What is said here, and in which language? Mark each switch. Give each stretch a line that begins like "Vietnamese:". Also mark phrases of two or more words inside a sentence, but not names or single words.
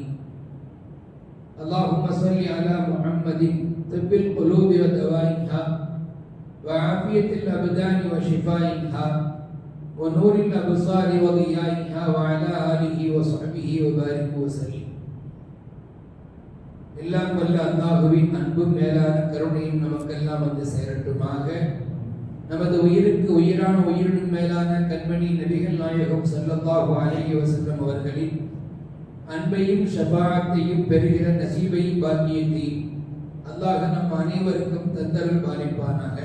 Arabic: اللهم صل على محمد طب القلوب ودوائها وعافية الأبدان وشفائها ونور الأبصار وضيائها وعلى آله وصحبه وبارك وسلم.
Tamil: எல்லாம் வல்ல அல்லாஹ்வின் அன்பும் மேலான கருணையும் நமக்கெல்லாம் வந்து சேரட்டுமாக. நமது உயிருக்கு உயிரான உயிரினும் மேலான கண்மணி நபிகள் நாயகம்
Arabic: صلى الله عليه وسلم
Tamil: அவர்களின் அன்பையும் ஷஃபாஅத்தையும் பெறுகிற நசீபையும் பாக்கியத்தையும் அல்லாஹ் நம் அனைவருக்கும் தந்தருள் பாலிப்பானாக.